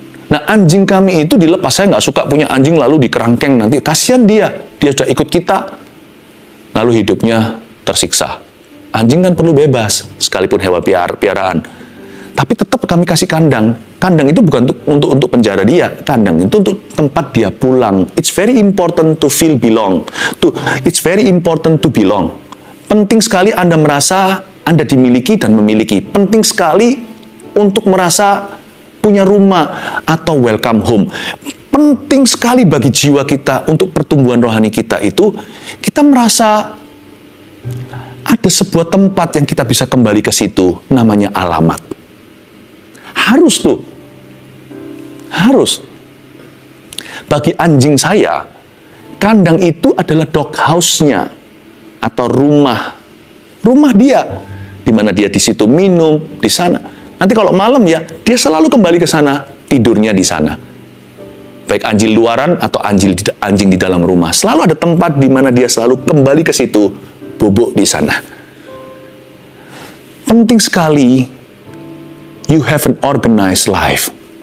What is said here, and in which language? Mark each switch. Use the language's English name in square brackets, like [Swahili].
[Indonesian] Nah, anjing kami itu dilepas. Saya nggak suka punya anjing lalu dikerangkeng nanti. Kasihan dia sudah ikut kita, lalu hidupnya tersiksa. Anjing kan perlu bebas, sekalipun hewan piaraan. Tapi tetap kami kasih kandang. Kandang itu bukan untuk penjara dia. Kandang itu untuk tempat dia pulang. [English] It's very important to feel belong. It's very important to belong. [Indonesian] Penting sekali Anda merasa Anda dimiliki dan memiliki. Penting sekali untuk merasa punya rumah atau [English] welcome home. [Indonesian] Penting sekali bagi jiwa kita untuk pertumbuhan rohani kita itu, kita merasa ada sebuah tempat yang kita bisa kembali ke situ, namanya alamat. Harus tuh. Harus. Bagi anjing saya, kandang itu adalah dog house-nya atau rumah dia, di mana dia di situ minum, di sana. Nanti kalau malam ya, dia selalu kembali ke sana, tidurnya di sana. Baik anjing luaran atau anjing di dalam rumah. Selalu ada tempat di mana dia selalu kembali ke situ, bubuk di sana. Penting sekali, [English] you have an organized life.